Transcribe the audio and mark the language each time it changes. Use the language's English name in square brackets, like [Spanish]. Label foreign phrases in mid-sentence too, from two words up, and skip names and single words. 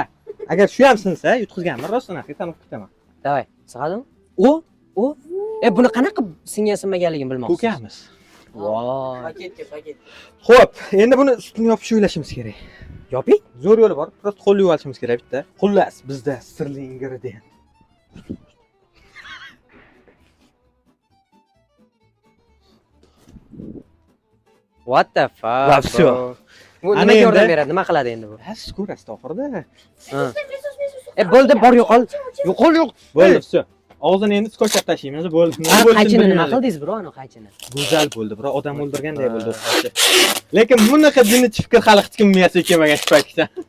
[Uzbek] Agar shu ham sinsa yutqizganimni rostdan tan olib ketaman. Davay, sig'adimi? O. Buni qanaqa singan-sinmaganligini bilmoqsiz. Ko'kamiz. Voy. Paket. Xo'p, endi buni ustini yopishni o'ylashimiz kerak. Yoping. Zo'r yo'li bor. Prosta qo'lni yuvib olishimiz kerak bitta. Xullas, bizda sirli ingredient. [English] What the fuck? [Uzbek] Va всё. Bu nima yordam beradi? Nima qiladi endi bu? Siz ko'rasiz oxirida. Bo'ldi, bor yo'qol. Yo'q. Bo'ldi, всё. Og'zini endi skochab tashlaymiz, bo'ldi. Qaychini nima qildingiz, bro? Ana qaychini. Go'zal bo'ldi, bro. Odam o'ldirganday bo'ldi o'xshaydi. Lekin bunaqa jinnichi fikr hali hech kim miyasiga kelmagan shu paytda.